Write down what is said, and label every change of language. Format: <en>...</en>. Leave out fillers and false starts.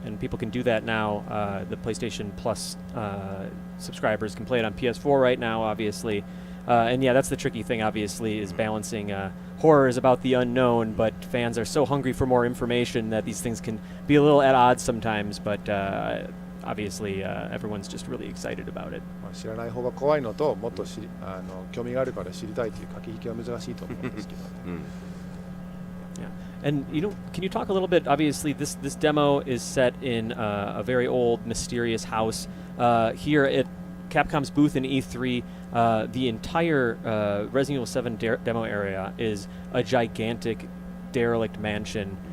<en>And people can do that now. The PlayStation Plus subscribers can play it on PS4 right now, obviously. And yeah, that's the tricky thing, obviously, is balancing horror is about the unknown, but fans are so hungry for more information that these things can be a little at odds sometimes. But obviously, everyone's just really excited about it.</en> <ja>知らない方が怖いのと、もっと興味があるから知りたいという駆け引きは難しいと思うんですけどね。</ja> <en>Yeah. And can you talk a little bit? Obviously, this demo is set in a very old, mysterious house. Here at Capcom's booth in E3, the entire Resident Evil 7 demo area is a gigantic, derelict mansion.</en>